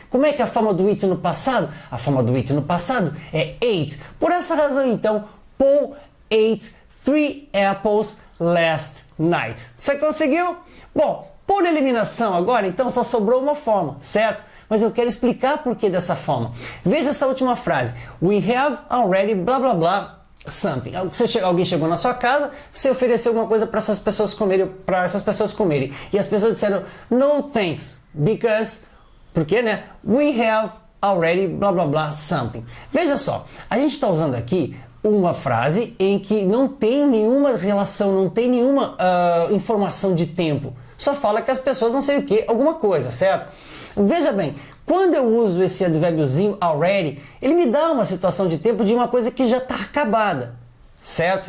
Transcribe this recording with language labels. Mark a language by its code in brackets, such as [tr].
[pt] Como é que é a forma do eat no passado? A forma do eat no passado é ate. Por essa razão, então, [en] Paul ate 3 apples last night. [pt] Você conseguiu? Bom, por eliminação agora, então, só sobrou uma forma, certo? Mas eu quero explicar por que dessa forma. Veja essa última frase. [en] We have already blá blá blá something. [pt] Alguém chegou na sua casa, você ofereceu alguma coisa para essas pessoas comerem. E as pessoas disseram [en] no thanks, because, [pt] porque, né? [en] We have already blá blá blá something. [pt] Veja só, a gente está usando aqui uma frase em que não tem nenhuma relação, não tem nenhuma informação de tempo. Só fala que as pessoas não sei o que, alguma coisa, certo? Veja bem, quando eu uso esse advérbiozinho already, ele me dá uma situação de tempo de uma coisa que já está acabada, certo?